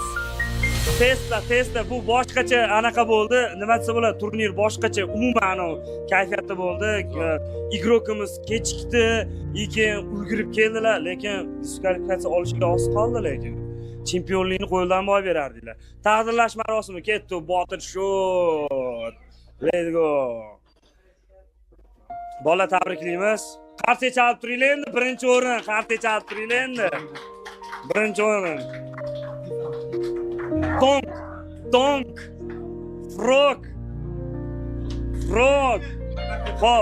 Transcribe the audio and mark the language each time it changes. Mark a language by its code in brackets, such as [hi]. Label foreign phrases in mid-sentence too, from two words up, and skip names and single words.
[uz] Testa bu boshqacha anaqa bo'ldi. Nima desa bo'ladi, turnir boshqacha umuman kayfiyatda bo'ldi. Igrokimiz kechikdi, keyin ulgurib keldilar, lekin diskvalifikatsiya olishga oz qoldi lekin. Chempionlikni qo'ldan boy berardilar. Taqdirlash marosimi ketdi, Botir shot. [en] Let's go. [uz] Bola tabriklaymiz. Qarshi chalib turinglar endi, birinchi o'rin, qarshi chalib turinglar endi. Birinchi o'rin. Donk. Frog. Xo'p.